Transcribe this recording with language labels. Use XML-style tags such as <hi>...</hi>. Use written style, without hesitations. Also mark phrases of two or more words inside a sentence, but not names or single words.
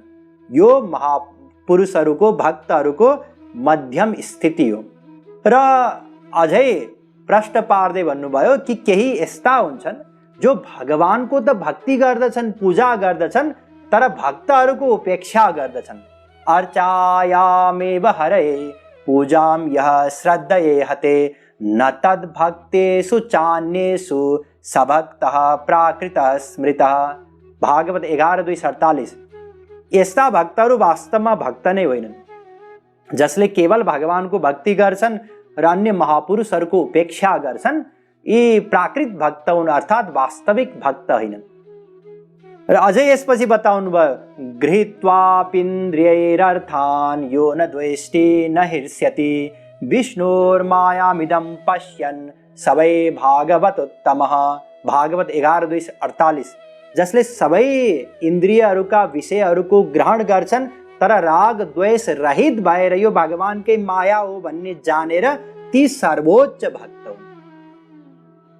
<ne>यो महापुरुषहरूको, भक्तहरूको मध्यम स्थिति हो। र अझै प्रश्न पार्दै भन्नुभयो कि केही यस्ता हुन्छन् जो भगवानको त भक्ति गर्दछन्, पूजा गर्दछन्, तर भक्तहरूको उपेक्षा गर्दछन्।</ne> <sa>अर्चायामेव हरे पूजां यः श्रद्धये हते न तद् भक्तेषु चान्येषु सभक्तः प्राकृतः स्मृतः।</sa> <ne>भागवत 11:2-47 यस्ता भक्तहरू वास्तवमा भक्त नै होइनन्, जसले केवल भगवानको भक्ति गर्छन् र अन्य महापुरुषहरूको उपेक्षा गर्छन्। यी प्राकृत भक्त हुन्, अर्थात् वास्तविक भक्त होइनन्। र अझै यसपछि बताउनु भयो,</ne> <sa>गृहीत्वापीन्द्रियैरर्थान् यो न द्वेष्टि न हृष्यति विष्णोर्मायामिदं पश्यन् सबै भागवतोत्तमः।</sa> <ne>भागवत 11:2-48 जसले सबै इन्द्रियहरूका विषयहरूको ग्रहण गर्छन् तर राग द्वेष रहित भएर यो भगवानकै माया हो भन्ने जानेर ती सर्वोच्च भक्त हुन्।</ne>